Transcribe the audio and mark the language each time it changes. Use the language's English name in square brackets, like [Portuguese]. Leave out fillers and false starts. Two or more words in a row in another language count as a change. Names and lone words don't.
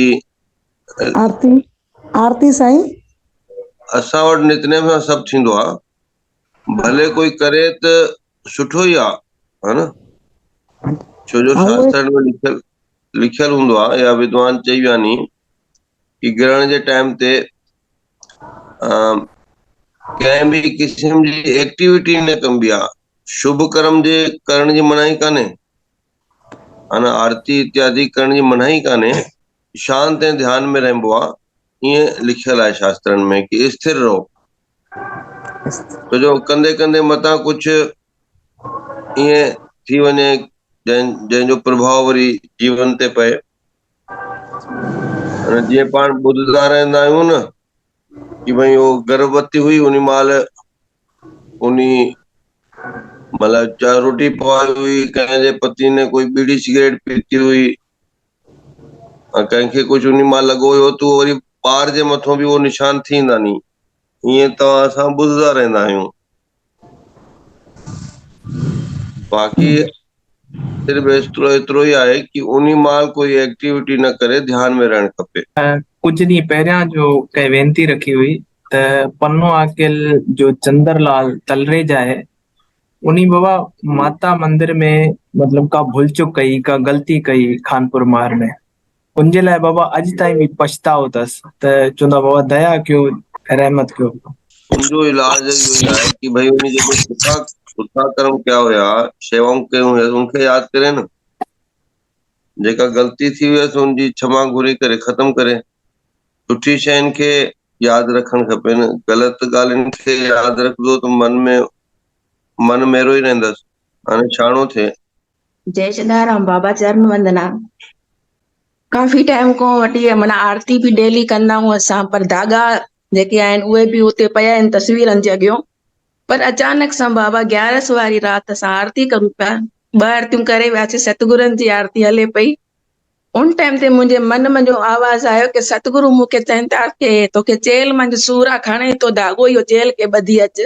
[Sindhi] आरती, आरती साईं असां वटि नितनेम सां सभु थींदो आहे, भले कोई करे त सुठो ई आहे, हा न, छो जो शास्त्र में लिखियल हूंदो आहे, या विद्वान चई विया नी कि ग्रहण जे टाइम ते कंहिं बि किस्म जी एक्टिविटी न कबी आहे, शुभ कर्म जे करण जी मनाही कान्हे, अना आरती इत्यादि करण जी मनाही कान्हे, शांति ऐं ध्यान में रहिबो आहे, ईअं लिखियल आहे शास्त्रनि में कि स्थिर रहो, छो जो कंदे कंदे मतां कुझु ईअं थी वञे जंहिंजो प्रभाव वरी जीवन ते पए। जीअं पाण ॿुधंदा रहंदा आहियूं न कि भई उहो गर्भवती हुई, उन महिल उन मतलब चाहे रोटी पवाई हुई, कंहिंजे पति ने कोई बीड़ी सिगरेट पीती हुई, कंहिंखे कुझु उन मां लॻो हुयो, त वरी ॿार जे मथां बि उहो निशान थींदा नी, ईअं तव्हां असां ॿुधंदा रहंदा आहियूं। बाक़ी सिर्फ़ एतिरो ई आहे कि उन महिल कोई एक्टिविटी न करे, ध्यान में रहणु खपे। कुछ ॾींहं पहिरियां जो कंहिं वेनती रखी हुई त पन्नो आकिल जो चंदरलाल तलरेजा आहे, उन्ही बाबा माता मंदिर में मतलब का भूल चुक कई, का गलती कई खानपुर मार में, उनजे लाइ बाबा अॼु ताईं बि पछतावो अथसि, त चवंदा बाबा दया कयो, रहमत कयो। उनजो इलाज इहो ई आहे कि भई उन जेके सुठा कर्म कया हुया, शेवाऊं कयूं हुयसि, उनखे यादि करे न, जेका ग़लती थी हुयसि उनजी क्षमा घुरी करे ख़तम करे, सुठी शयुनि खे यादि रखणु खपे न, ग़लति ॻाल्हियुनि खे यादि रखंदो त मन मेरो ई रहंदसि, हाणे छाणो थिए। जय सदाराम बाबा, चरण वंदना। काफ़ी टाइम खां वठी माना आरती बि डेली कंदा आहियूं असां, पर धागा जेके आहिनि उहे बि उते पिया आहिनि तस्वीरनि जे अॻियां, पर अचानक सां बाबा 11 वारी राति असां आरती करूं पिया, 2 आरतियूं करे वियासीं, सतगुरनि जी आरती हले पई, उन टाइम ते मुंहिंजे मन में जो आवाज़ आयो कि सतगुरु मूंखे चवनि था कि तोखे चेल मंझि सूर आहे, खणे तो धागो इहो चेल खे ॿधी अच।